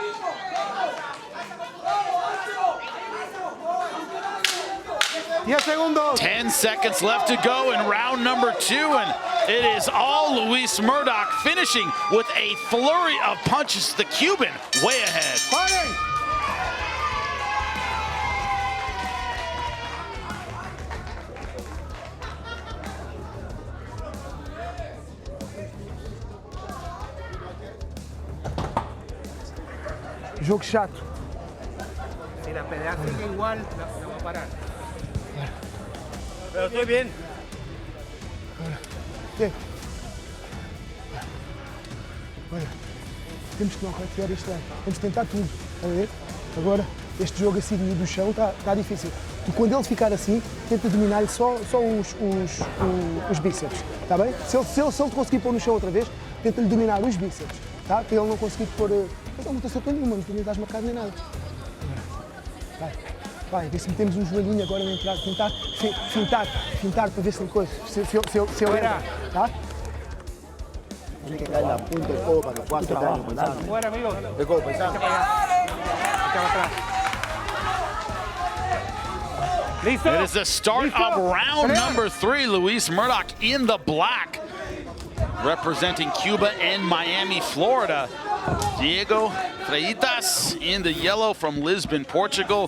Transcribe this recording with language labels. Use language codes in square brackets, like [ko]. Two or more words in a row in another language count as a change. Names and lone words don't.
[es] Segundos. [en] 10 seconds left to go in round number 2, and it is all Luis Mourdoch finishing with a flurry of punches. The Cuban way ahead. [es] ¡Paren! [pt] Jogo chato. [es] Si la pelea sigue igual, la va a parar. Pero estoy bien. [pt] Olha, temos que não retirar este lado. Vamos tentar tudo, está a ver? Agora, este jogo assim do chão está difícil. Tu, quando ele ficar assim, tenta dominar só os bíceps, está bem? Se ele conseguir pôr no chão outra vez, tenta-lhe dominar os bíceps, tá? Para ele não conseguir pôr... Mas não está acertando nenhuma, não estás marcado nem nada. Vai, ver se metemos um joelhinho agora na entrada, tentar fintar para ver se tem coisa, se eu entra, tá? [es] Tiene que caer la punta del codo para que pueda acertar el paisano. Fuera, amigo. El codo paisano. [en] It is the start of round number 3. Luis Mourdoch in the black, representing Cuba and Miami, Florida. Diego Freitas in the yellow from Lisbon, Portugal.